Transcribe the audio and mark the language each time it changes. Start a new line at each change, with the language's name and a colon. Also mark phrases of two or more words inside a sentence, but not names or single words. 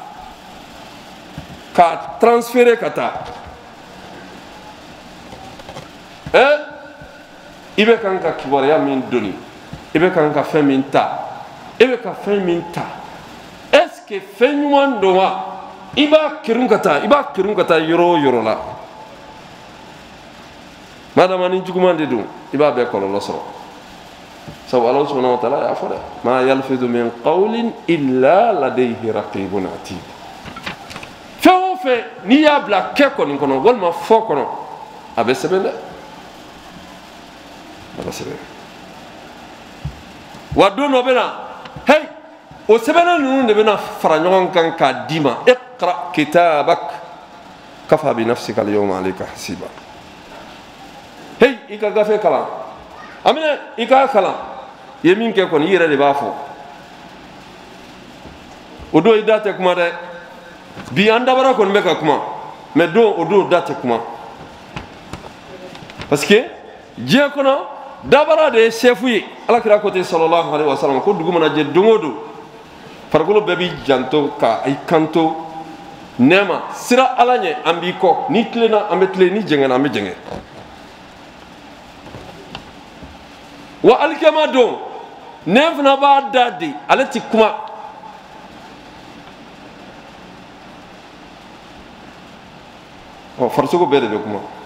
Bambara: ka transférer ka taa i bɛ kan ka kibaruya min doni i bɛ kan ka fɛn min ta i bɛ ka fɛn min ta
French: est-ce que
Bambara: fɛn ɲuman don wa i b'a kerun ka taa yɔrɔ o yɔrɔ la madama ni juguman de don i b'a bɛɛ kɔlɔlɔ sɔrɔ sabu Alahu
Arabic: سبحانه وتعالى
Bambara: y'a fɔ dɛ
Arabic: ما يلفظ من قول إلا لديه رقيب عتيد
Bambara: fɛn o fɛn n'i y'a bila kɛ kɔni kɔnɔ walima fɔ kɔnɔ a bɛ sɛbɛn dɛ a bɛ sɛbɛn wa don dɔ bɛ na hey o sɛbɛnna ninnu de bɛna fara ɲɔgɔn kan k'a d'i ma
Arabic: اقرأ كتابك كفى بنفسك اليوم عليك حسيبا
Bambara: hey i ka gafe kalan amina i ka kalan i ye min kɛ kɔni i yɛrɛ de b'a fɔ o don i da tɛ kuma dɛ bi an dabara kɔni bɛ ka kuma mais don o don da tɛ kuma
French: parce que
Bambara: diɲɛ kɔnɔ dabara de ye sefu ye alakira ko ten
Arabic: صلى الله عليه وسلم
Bambara: ko dugu mana jɛ don o don farikolo bɛɛ b'i janto ka i kanto nɛɛma sira ala ɲɛ an b'i kɔ ni tilenna an bɛ tilen ni jɛngɛnna an bɛ jɛngɛ wa alikiyama don nɛɛ fana b'a da de ale ti kuma farisogo bɛɛ de bɛ kuma